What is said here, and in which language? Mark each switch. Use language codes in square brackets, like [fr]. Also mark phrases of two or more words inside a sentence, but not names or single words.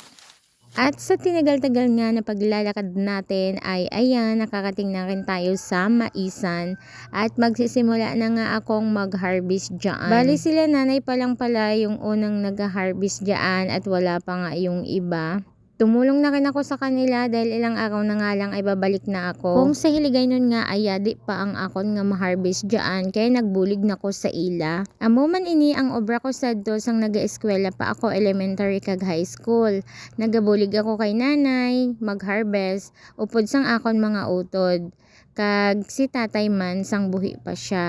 [tl] At sa tinagal-tagal nga na paglalakad natin ay ayan, nakakating na rin tayo sa maisan at magsisimula na nga akong mag-harvest dyan. Bali sila nanay pa lang pala yung unang nag-harvest dyan at wala pa nga yung iba. Tumulong na rin ako sa kanila dahil ilang araw na nga lang ay babalik na ako. [hil] Kung sa hiligay nun nga ay di pa ang akon nga ma-harvest dyan kaya nagbulig na ko sa ila. Amo man ini ang obra ko sadto sang naga-eskwela pa ako elementary kag [en] high school. [hil] Nagabulig ako kay nanay, mag-harvest, upod sang akon mga utod. Kag si tatay man sang buhi pa siya.